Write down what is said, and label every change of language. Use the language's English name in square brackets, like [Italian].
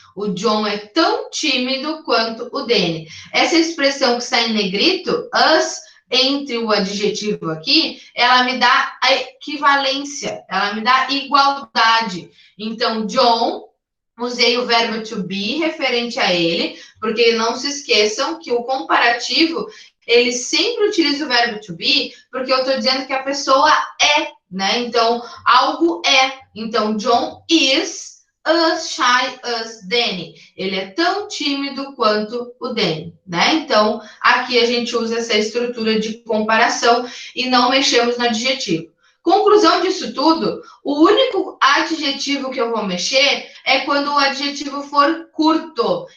[Portuguese] O John é tão tímido quanto o Danny. Essa expressão que está em negrito, as, entre o adjetivo aqui, ela me dá a equivalência, ela me dá igualdade. Então, John, usei o verbo to be referente a ele, porque não se esqueçam que o comparativo, ele sempre utiliza o verbo to be, porque eu estou dizendo que a pessoa é, né? Então, algo é. Então, [English] John is as shy as Danny. [Portuguese] Ele é tão tímido quanto o Danny, né? Então, aqui a gente usa essa estrutura de comparação e não mexemos no adjetivo. Conclusão disso tudo, o único adjetivo que eu vou mexer é quando o adjetivo for curto.